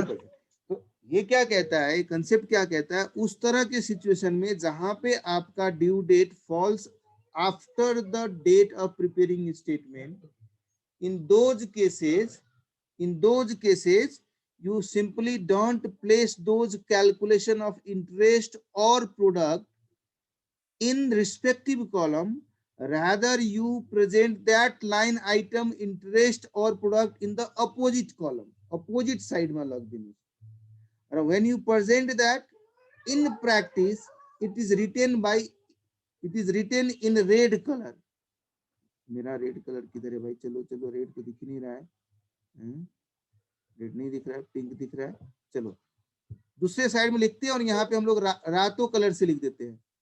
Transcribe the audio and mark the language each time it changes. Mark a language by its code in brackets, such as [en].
[hi] तो ये क्या कहता है, कंसेप्ट क्या कहता है, उस तरह के सिचुएशन में जहां पे आपका [en] due date falls after the date of preparing statement, in those cases you simply don't place those calculation of interest or product in respective column, rather you present that line item interest or product in the opposite column, opposite side [hi] में लग देनी। और [en] when you present that in practice, it is written by it is written in red colour. [hi] मेरा red colour किधर है भाई? चलो चलो, रेड तो दिख ही नहीं रहा है, रेड नहीं दिख रहा है, पिंक दिख रहा है। चलो दूसरे साइड में लिखते हैं और यहाँ पे हम लोग रातो कलर से लिख देते हैं।